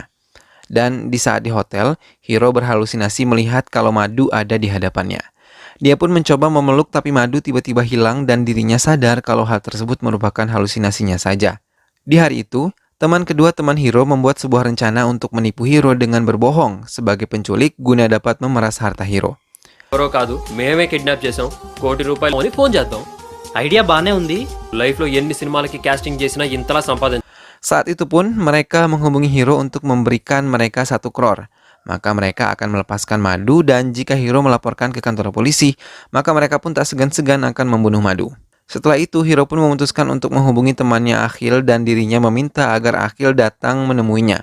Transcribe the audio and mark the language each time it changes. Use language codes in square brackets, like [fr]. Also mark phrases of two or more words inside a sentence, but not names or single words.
[id] Dan di saat di hotel, Hiro berhalusinasi melihat kalau Madu ada di hadapannya. Dia pun mencoba memeluk tapi Madu tiba-tiba hilang dan dirinya sadar kalau hal tersebut merupakan halusinasinya saja. Di hari itu, teman kedua teman Hiro membuat sebuah rencana untuk menipu Hiro dengan berbohong sebagai penculik guna dapat memeras harta Hiro. [te] ఎవరో కాదు మేమే కిడ్నాప్ చేసాం ₹1 కోటి అని ఫోన్ చేద్దాం ఐడియా బానే ఉంది లైఫ్ లో ఎన్ని సినిమాలకి కాస్టింగ్ చేసినా ఇంతలా సంపాదన. [id] Saat itu pun mereka menghubungi Hiro untuk memberikan mereka 1 crore. Maka mereka akan melepaskan Madu dan jika Hiro melaporkan ke kantor polisi, maka mereka pun tak segan-segan akan membunuh Madu. Setelah itu Hiro pun memutuskan untuk menghubungi temannya Akhil dan dirinya meminta agar Akhil datang menemuinya.